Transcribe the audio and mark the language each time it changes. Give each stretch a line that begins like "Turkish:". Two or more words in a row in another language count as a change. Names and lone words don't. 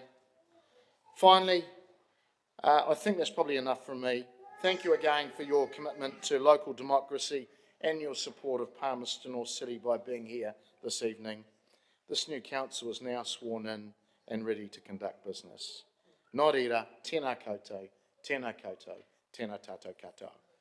English: Finally, I think that's probably enough from me. Thank you again for your commitment to local democracy and your support of Palmerston North City by being here this evening. This new council is now sworn in and ready to conduct business.
Māori: Nō reira, tēnā koutou, tēnā koutou, tēnā tātou katoa.